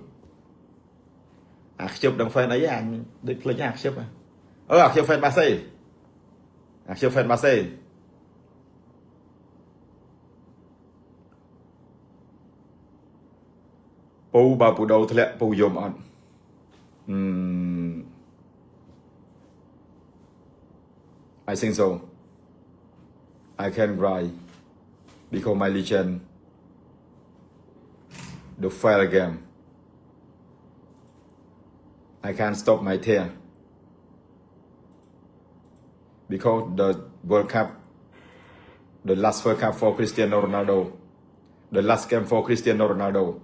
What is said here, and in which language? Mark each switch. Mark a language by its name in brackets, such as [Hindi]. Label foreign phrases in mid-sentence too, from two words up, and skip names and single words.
[Khmer] អាខ្ជិបដឹង fan អីអញដូចភ្លេចអាខ្ជិបអាខ្ជិប fan បាសេអាខ្ជិប fan បាសេពូបើពូដូធ្លាក់ពូយំអត់ [English] I think so I can cry because my legend the fail game I can't stop my tear because the World Cup the last World Cup for Cristiano Ronaldo the last game for Cristiano Ronaldo